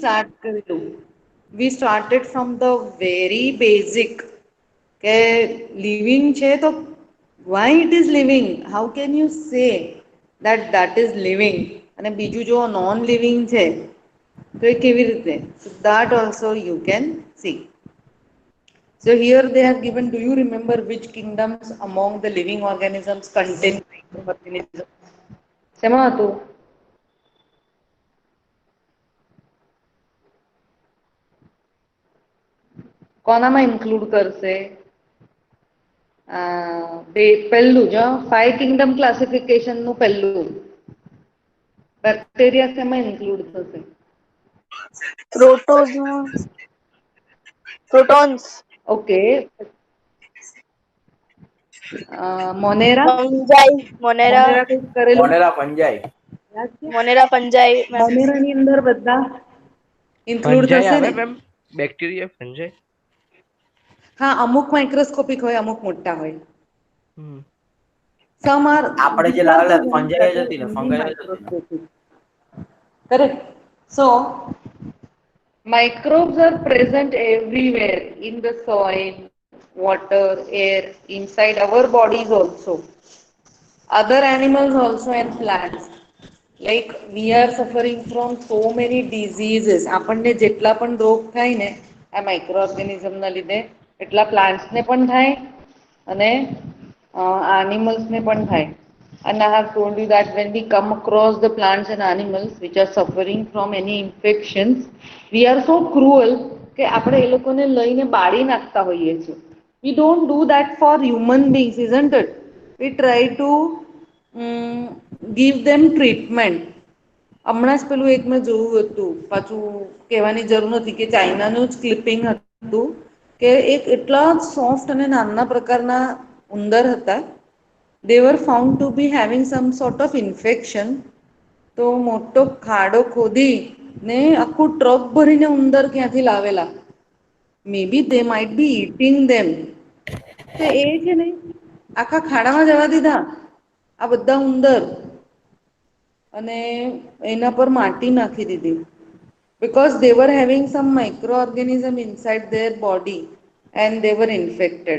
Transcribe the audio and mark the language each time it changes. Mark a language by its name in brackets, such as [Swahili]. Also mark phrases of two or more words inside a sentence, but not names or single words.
[Gujarati] સ્ટાર્ટ કરેલું. [English] we started from the very basic [Gujarati] કે લિવિંગ છે તો [English] why it is living, how can you say that that is living, [Gujarati] અને બીજું જો [English] non living [Gujarati] છે તો એ કેવી રીતે, [English] that also you can see. So here they have given, do you remember which kingdoms among the living organisms contain microorganisms? [Gujarati] શેમાં હતું? કોનામાં ઇન્ક્લુડ કરશે? પહેલું જ [English] five kingdom classification [Gujarati] નું પહેલું બેક્ટેરિયા શેમાં ઇન્ક્લુડ થશે? [English] Protons. [Gujarati] ઓકે, મોનેરા [English] Fungi. Monera. [Gujarati] મોનેરા કંઈક કરેલું મોનેરા ફંજાઈ. યાદ છે? [English] Monera fungi, ma'am. [Gujarati] મોનેરાની અંદર બધા ઇન્ક્લુડ ફંજાઈ થશે આવે ને? મેમ, બેક્ટેરિયા ફંજાઈ. હા, અમુક માઇક્રોસ્કોપિક હોય, અમુક મોટા હોય. હમ. [English] Some are [Gujarati] આપણે જે [English] these are the [Gujarati] લાવેલા [English] ones [Gujarati] ફંજાઈ [English] that [Gujarati] જ [English] are [Gujarati] હતી ને, [English] only [Gujarati] ફંગાઈ જ હતી ને. [English] microscopic. Correct. So microbes are present everywhere in the soil, water, air, inside our bodies also. Other animals also and plants. Like we are suffering from so many diseases. [Gujarati] આપણને જેટલા પણ રોગ થાય ને આ માઇક્રો ઓર્ગેનિઝમના લીધે એટલા પ્લાન્ટ્સને પણ થાય અને એનિમલ્સને પણ થાય. [English] And I have told you that when we come across the plants and animals which are suffering from any infections, we are so cruel [Gujarati] કે આપણે એ લોકોને લઈને બાળી નાખતા હોઈએ છીએ. [English] We don't do that for human beings, isn't it? We try to give them treatment. [Gujarati] હમણાં જ પેલું એક મેં જોયું હતું, પાછું કહેવાની જરૂર નથી કે ચાઇનાનું જ ક્લિપિંગ હતું કે એક એટલા સોફ્ટ અને નાના પ્રકારના ઉંદર હતા. [English] They were found to be having some sort of infection. [Gujarati] તો મોટો ખાડો ખોદી ને આખું ટ્રક ભરીને ઉંદર ક્યાંથી લાવેલા. [English] may be they might be eating them. [Gujarati] તો એ છે ને આખા ખાડામાં જવા દીધા આ બધા ઉંદર અને એના પર માટી નાખી દીધી. [English] Because they were having some microorganism inside their body and they were infected.